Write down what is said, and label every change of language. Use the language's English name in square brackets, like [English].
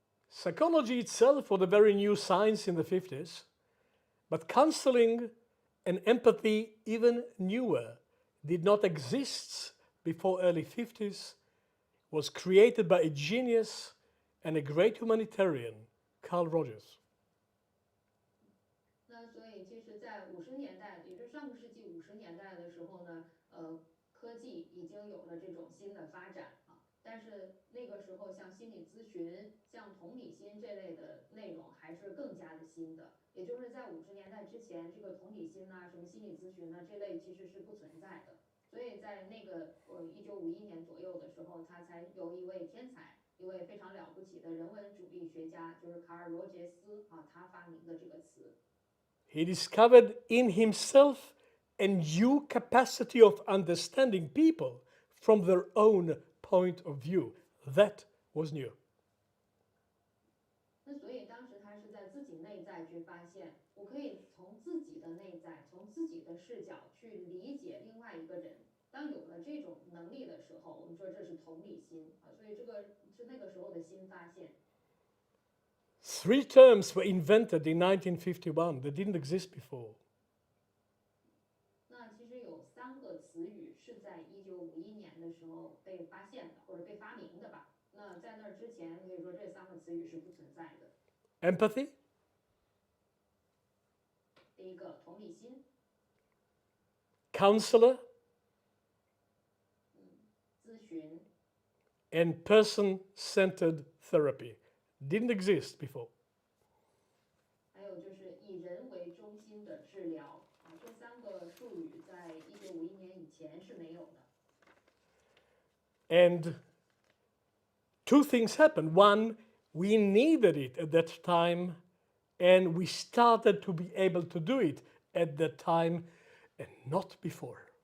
[English] Psychology itself was a very new science in the 50s, but counseling and empathy, even newer, did not exist before early 50s, was created by a genius and a great humanitarian, Carl Rogers. [Chinese] 那所以其实，在50年代，也就是上个世纪50年代的时候呢，科技已经有了这种新的发展啊。但是那个时候，像心理咨询、像同理心这类的内容还是更加的新的。也就是在50年代之前，这个同理心呐、什么心理咨询呐、这类其实是不存在的。所以在那个1951年左右的时候，他才有一位天才，一位非常了不起的人文主义学家，就是卡尔·罗杰斯啊，他发明的这个词。 [English] He discovered in himself a new capacity of understanding people from their own point of view. That was new. [Chinese] 那所以当时他是在自己内在去发现，我可以从自己的内在，从自己的视角去理解另外一个人。当有了这种能力的时候，我们说这是同理心啊，所以这个是那个时候的新发现。 [English] Three terms were invented in 1951 that didn't exist before. [Chinese] 那其实有3个词语是在1951年的时候被发现的，或者被发明的吧。那在那之前，可以说这3个词语是不存在的。 [English] Empathy, [Chinese] 第一个，同理心， [English] counselor, [Chinese] 咨询， [English] and person-centered therapy. Didn't exist before. [Chinese] 还有就是以人为中心的治疗啊，这3个术语在1951年以前是没有的。 [English] And two things happened. One, we needed it at that time, and we started to be able to do it at that time and not before.